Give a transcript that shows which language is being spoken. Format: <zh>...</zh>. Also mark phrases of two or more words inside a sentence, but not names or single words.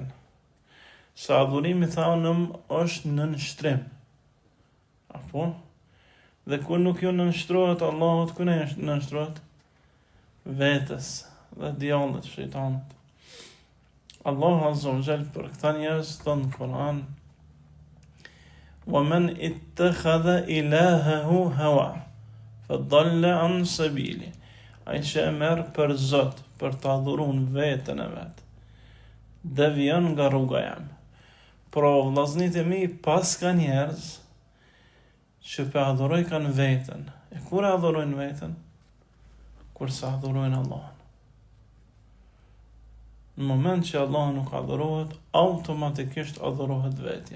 <sq>Se adhurimi thanëm është në nështrim. Apo? Dhe kur nuk ju nënshtrohet Allahut, ku ne nënshtrohet? Vetes dhe djallit shejtanit. Allahu</sq> <ar>عز وجل</ar> <sq>për këta njerëz thon në Kur'an:</sq> <ar>"ومن اتخذ إلهه هوى فضل عن سبيلي."</ar> <sq>Ai që e merr për Zot, për të adhuruar veten e vet, devion nga rruga jam. Pra, vllaznit e mi, pas ka njerëz që për adhuroj kanë veten. E kur e adhurojnë veten? Kur se adhurojnë Allahun. Në moment që Allah nuk adhurohet, automatikisht adhurohet vetja.</sq>